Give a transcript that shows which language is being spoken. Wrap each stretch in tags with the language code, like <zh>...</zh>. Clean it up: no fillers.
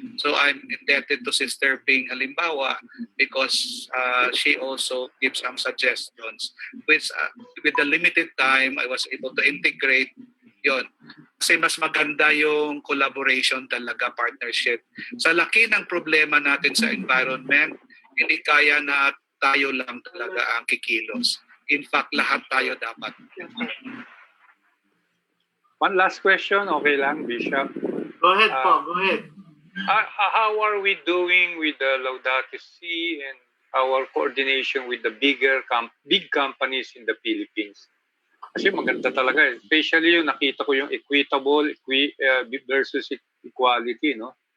<en>So I'm indebted to Sister Bing halimbawa because she also gives some suggestions. With the limited time, I was able to integrate yon.</en> <tl>Kasi mas maganda yung collaboration talaga, partnership. Sa laki ng problema natin sa environment, hindi kaya na tayo lang talaga ang kikilos.</tl> <en>In fact,</en> <tl>lahat tayo dapat.</tl> <en>One last question, okay lang, Bishop? Go ahead po, go ahead. How are we doing with the Laudato Si and our coordination with the big companies in the Philippines?</en> <tl>Kasi maganda talaga eh. Especially yung nakita ko yung equitable versus equality, no?</tl>